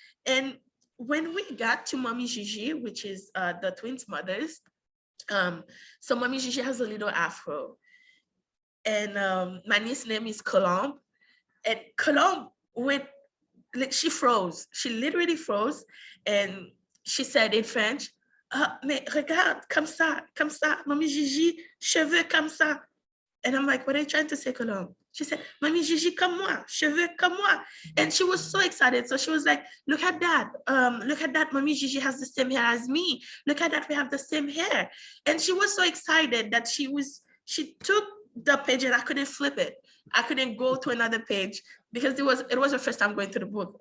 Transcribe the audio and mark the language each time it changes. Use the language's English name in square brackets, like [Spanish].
[English] And when we got to Mommy Gigi, which is the twins' mothers, so Mommy Gigi has a little afro, and my niece's name is Colombe, and Colombe she froze. She literally froze, and she said in French, [French] mais regarde, comme ça, [English] Mommy Gigi, cheveux comme ça. And I'm like, what are you trying to say, Colombe? She said, [French] Mommy Gigi, comme moi, cheveux comme moi. [English] And she was so excited. So she was like, look at that. Mommy Gigi has the same hair as me. Look at that, we have the same hair. And she was so excited that she took the page, and I couldn't flip it. I couldn't go to another page because it was her first time going through the book.